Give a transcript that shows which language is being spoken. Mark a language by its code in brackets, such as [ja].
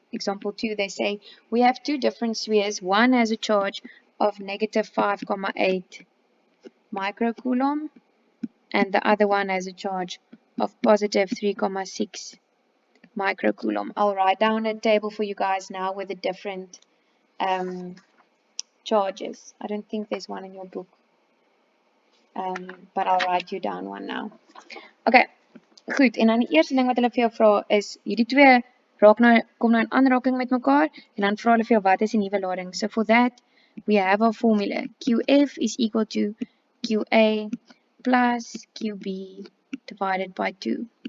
[en] Example 2, they say, we have two different spheres. One has a charge of negative 5,8 microcoulomb, and the other one has a charge of positive 3,6 microcoulomb. I'll write down a table for you guys now with the different charges. I don't think there's one in your book, but I'll write you down one now. [af] Okay, goed. En dan die eerste ding wat hulle vir jou vra is, hierdie twee kom nou in aanraking met mekaar, en dan vra hulle vir jou wat is die nuwe lading. [en] So for that, we have our formula. QF is equal to QA plus QB divided by 2.